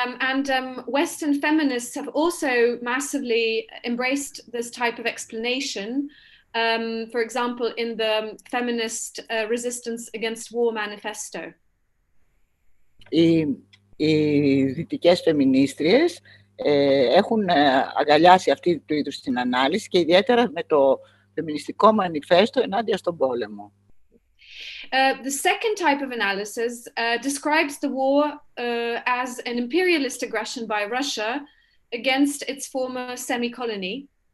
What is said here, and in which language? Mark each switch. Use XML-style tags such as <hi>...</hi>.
<en>And Western feminists have also massively embraced this type of explanation For example, in the feminist resistance against war manifesto.</en> <el>Οι δυτικές φεμινίστριες έχουν αγκαλιάσει αυτή του είδους την ανάλυση και ιδιαίτερα με το φεμινιστικό μανιφέστο ενάντια στον πόλεμο.</el> <en>The second type of analysis describes the war as an imperialist aggression by Russia against its former semi-colony.</en>